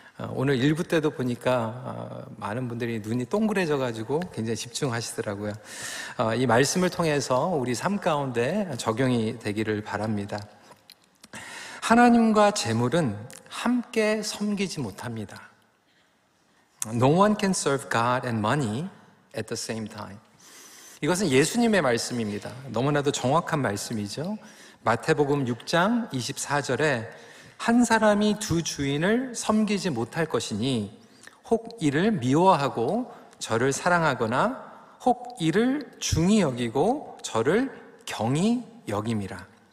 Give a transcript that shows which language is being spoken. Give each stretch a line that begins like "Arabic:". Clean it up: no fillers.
Korean: 오늘 1부 때도 보니까 많은 분들이 눈이 동그래져가지고 굉장히 집중하시더라고요. 이 말씀을 통해서 우리 삶 가운데 적용이 되기를 바랍니다. 하나님과 재물은 함께 섬기지 못합니다.
English: No one can serve God and money at the same time.
Korean: 이것은 예수님의 말씀입니다. 너무나도 정확한 말씀이죠. 마태복음 6장 24절에 한 사람이 두 주인을 섬기지 못할 것이니 혹 이를 미워하고 저를 사랑하거나 혹 이를 중히 여기고 저를 경히 여김이라.